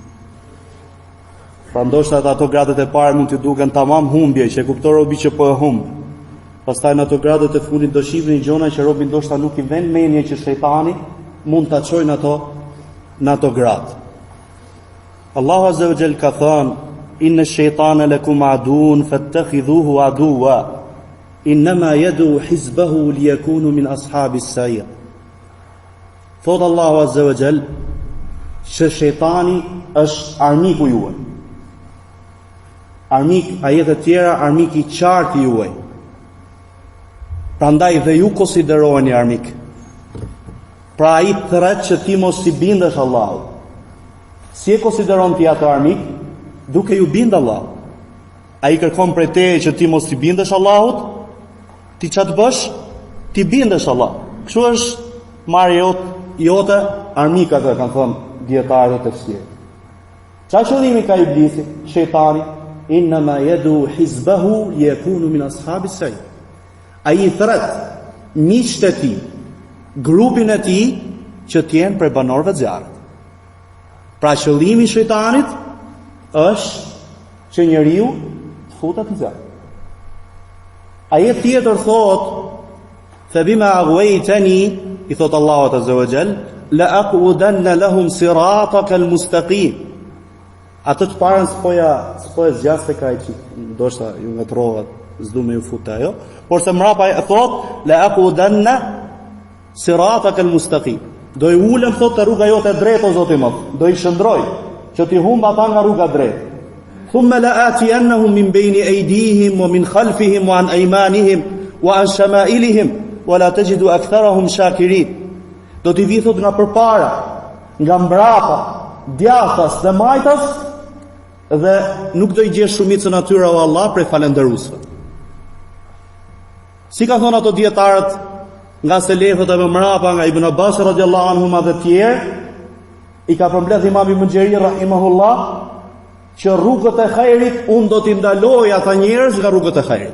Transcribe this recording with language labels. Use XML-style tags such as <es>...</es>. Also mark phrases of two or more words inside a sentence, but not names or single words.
<sq>Pra ndoshta ato gradet e parë mund t'i duken tamam humbje, që e kupton robi që po e humb. Pastaj në ato gradet e fundit do shihni gjona që robi ndoshta nuk i vën mendje që shejtani mund ta çojnë ato në ato grad. Allahu</sq> <ar>عز وجل</ar> <sq>ka thënë:</sq> <ar>إن الشيطان لكم عدو فاتخذوه عدوا إنما يدعو حزبه ليكونوا من أصحاب السعير.</ar> <sq>Thot Allahu</sq> <ar>عز وجل</ar> <sq>që shejtani është armiku juaj. Armik, ajete të tjera, armik i qartë juaj. Prandaj dhe ju konsideroheni armik. Pra ai thret që ti mos i bindesh Allahut. Si e konsideron ti atë armik? Duke ju bind Allah. Ai kërkon prej teje që ti mos i bindesh Allahut, ti çfarë të bësh? Ti bindesh Allah. Kështu është marrja jote armika, që kanë thënë dietarët e tjerë. Çfarë qëllimi ka iblisi, shejtani?</sq> <ar>إنما يدعو حزبه ليكونوا من أصحاب السعير.</ar> <sq>Ai thret miqtë e tij, grupin e tij që të jenë prej banorëve të zjarrit. Pra qëllimi i shejtanit është që njeriu të futet në zjarr. Ajet tjetër thot:</sq> <ar>"فبما أغويتني",</ar> <sq>i thot Allahu</sq> <ar>عز وجل, "لأقعدن لهم صراطك المستقيم."</ar> <sq>Atë të parën s'po e zgjas tek ai që ndoshta ju ngatrovat, s'du me ju fut ajo, por se mrapa e thot:</sq> <ar>"لأقعدن صراطك المستقيم."</ar> <sq>Do i ulem thot te rruga jote e drejtë o Zoti im, do i shndroj që ti humb ata nga rruga e drejtë.</sq> <ar>ثم لآتينهم من بين أيديهم ومن خلفهم وعن أيمانهم وعن شمائلهم ولا تجد أكثرهم شاكرين.</ar> <sq>Do t'i vi thot nga përpara, nga mbrapa, djathtas dhe majtas, dhe nuk do i gjesh shumicën atyre o Allah prej falendëruesve. Si ka thonë ato dietarët nga selefët e mrapa, nga Ibn Abbas</sq> <ar>رضي الله عنهما</ar> <sq>dhe tjerë, i ka përmbledh Imam Ibn Xheriri rahimahullah që rrugët e hajrit unë do t'i ndaloj ata njerëz nga rrugët e hajrit.</sq>